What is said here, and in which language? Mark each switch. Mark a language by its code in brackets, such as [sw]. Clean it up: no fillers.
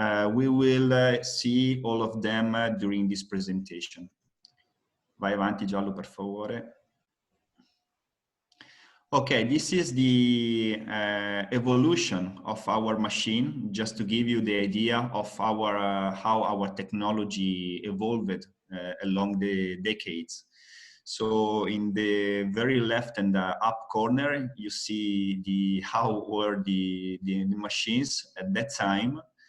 [en] We will see all of them during this presentation. [it] Vai avanti, Giallo, per favore. [en] Okay, this is the evolution of our machine, just to give you the idea of how our technology evolved along the decades. So in the very left and the up corner, you see how were the machines at that time.